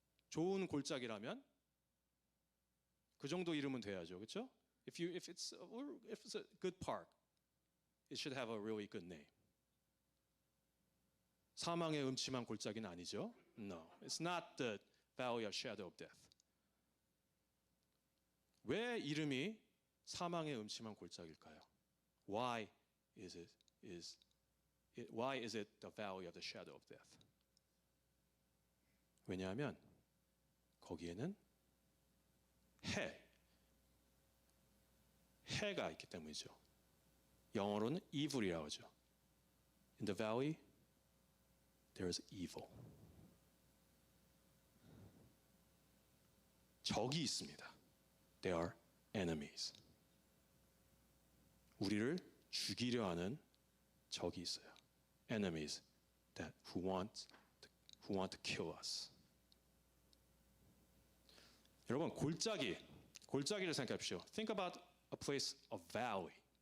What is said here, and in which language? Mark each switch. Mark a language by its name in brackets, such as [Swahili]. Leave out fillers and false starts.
[Korean] 좋은 골짜기라면 그 정도 이름은 돼야죠, 그렇죠? [English] If it's a good park, it should have a really good name. [Korean] 사망의 음침한 골짜기는 아니죠? [English] No, it's not the valley of shadow of death. [Korean] 왜 이름이 사망의 음침한 골짜기일까요? [English] Why is it the valley of the shadow of death? [Korean] 왜냐하면 거기에는 해가 있기 때문이죠. 영어로는 evil이라고 하죠. [English] In the valley, there is evil. [Korean] 적이 있습니다. [English] They are enemies. [Korean] 우리를 죽이려 하는 적이 있어요. [English] Enemies who want to kill us. [Korean] 여러분, 골짜기를 생각해 보십시오. [English] Think about a place, a valley.